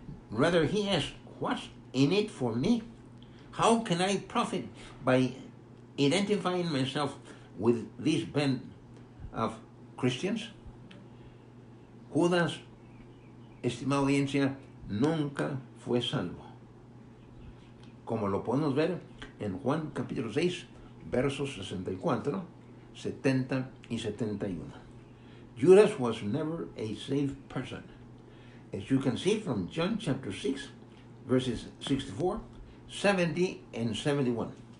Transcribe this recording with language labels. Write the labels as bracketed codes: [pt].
[en] Rather, he asked, what's in it for me? How can I profit by identifying myself with this band of Christians? [es] Judas, estimada audiencia, nunca fue salvo, como lo podemos ver en Juan capítulo 6, versos 64, 70 y 71. [en] Judas was never a saved person, as you can see from John chapter 6, verses 64, 70 and 71.